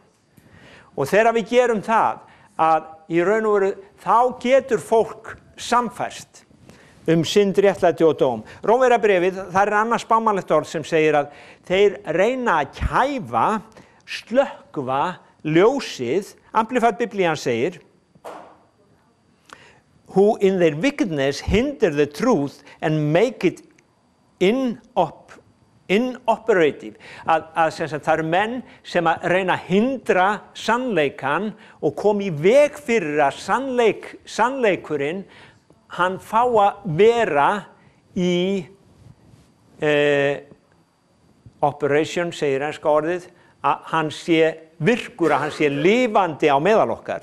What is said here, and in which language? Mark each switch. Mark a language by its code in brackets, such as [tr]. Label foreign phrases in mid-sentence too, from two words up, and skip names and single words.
[is] Og þegar við gerum það, að í raun og veru, þá getur fólk samfæst synd, réttlæti og dóm. Rómverjabréfið, það annað spámanlegt orð sem segir að þeir reyna að kæfa, slökkva ljósið. Amplified Biblian segir, [en] who in their wickedness hinder the truth and make it inoperative. [is] Það eru menn sem að reyna að hindra sannleikan og koma í veg fyrir að sannleikurinn hann fá að vera í operation, segir enska orðið, að hann sé virkur, að hann sé lifandi á meðal okkar.